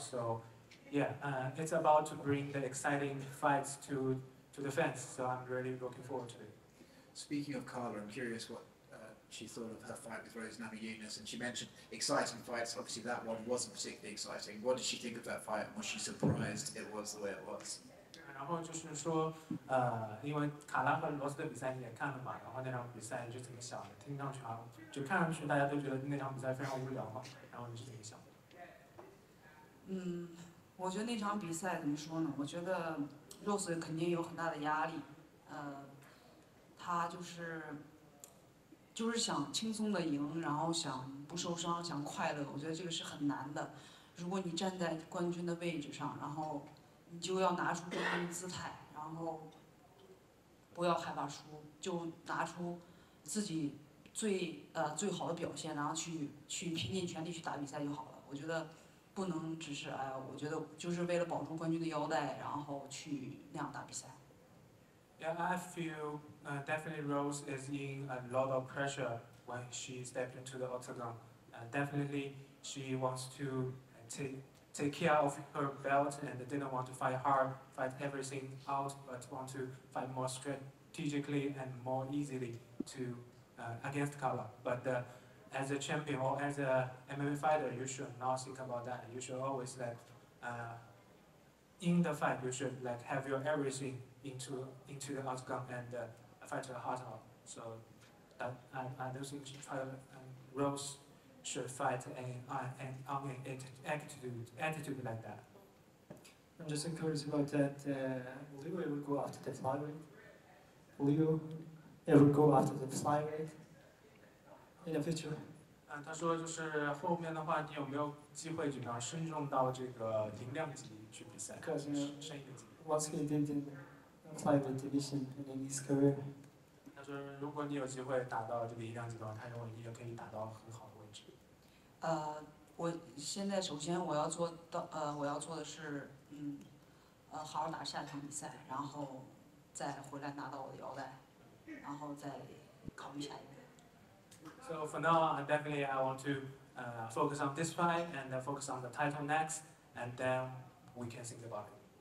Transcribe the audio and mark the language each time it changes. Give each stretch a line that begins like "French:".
English: So, yeah, it's about to bring the exciting fights to the fans. So I'm really looking forward to it. Speaking of Carla, I'm curious what she thought of her fight with Rose Namajunas, and she mentioned exciting fights. Obviously, that one wasn't particularly exciting. What did she think of that fight, and was she surprised it was the way it was?
Chinese: 然后就是说，因为卡拉和罗斯的比赛你也看了嘛，然后那场比赛你是怎么想的？听上去就看上去大家都觉得那场比赛非常无聊嘛，然后你是怎么想的？我觉得那场比赛怎么说呢？我觉得 Rose 肯定有很大的压力，他就是想轻松的赢，然后想不受伤，想快乐。我觉得这个是很难的。如果你站在冠军的位置上，然后你就要拿出冠军的姿态，然后不要害怕输，就拿出自己最好的表现，然后去拼尽全力去打比赛就好了。我觉得不能只是我觉得就是为了保住冠军的腰带，然后去那样打比赛。
English: Yeah, I feel definitely Rose is in a lot of pressure when she stepped into the octagon. Definitely, she wants to take care of her belt and didn't want to fight hard, fight everything out, but want to fight more strategically and more easily to against Carla. But as a champion or as a MMA fighter, you should not think about that. You should always in the fight, you should have your everything into the outcome and fight your heart out. So I don't think Rose should fight on an attitude like that. I'm just curious about that. Will you ever go after the flyweight? Will you ever go after the flyweight in the future?
Chinese: 他说就是后面的话，你有没有机会就能升重到这个轻量级去比赛？升一个级。
English: What he did in flyweight division in his career.
Chinese: 他说，如果你有机会打到这个轻量级的话，他认为你也可以打到很好的位置。我现在首先我要做的是，好好打下场比赛，然后再回来拿到我的腰带，然后再考虑下一个。
English: So for now, definitely I want to focus on this fight and focus on the title next, and then we can think about it.